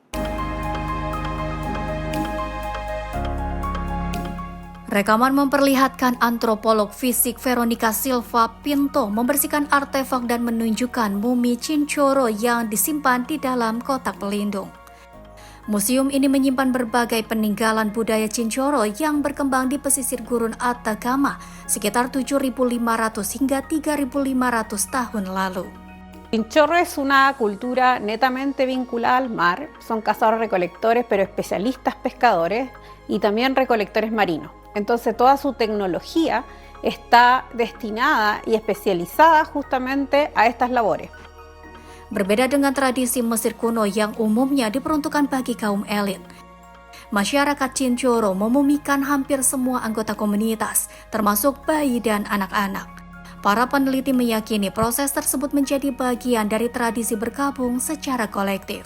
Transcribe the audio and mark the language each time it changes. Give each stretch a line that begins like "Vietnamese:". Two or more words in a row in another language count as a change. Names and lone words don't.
Indonesian: Rekaman memperlihatkan antropolog fisik Veronica Silva Pinto membersihkan artefak dan menunjukkan mumi Chinchorro yang disimpan di dalam kotak pelindung. Museum ini menyimpan berbagai peninggalan budaya Chinchorro yang berkembang di pesisir gurun Atacama sekitar 7.500 hingga 3.500 tahun lalu.
Spanish: Chinchorro es una cultura netamente vinculada al mar, son cazadores-recolectores pero especialistas pescadores y también recolectores marinos. Entonces toda su tecnología está destinada y especializada justamente a estas labores.
Indonesian: Berbeda dengan tradisi Mesir kuno yang umumnya diperuntukkan bagi kaum elit, masyarakat Chinchorro memumikan hampir semua anggota komunitas, termasuk bayi dan anak-anak. Para peneliti meyakini proses tersebut menjadi bagian dari tradisi berkabung secara kolektif.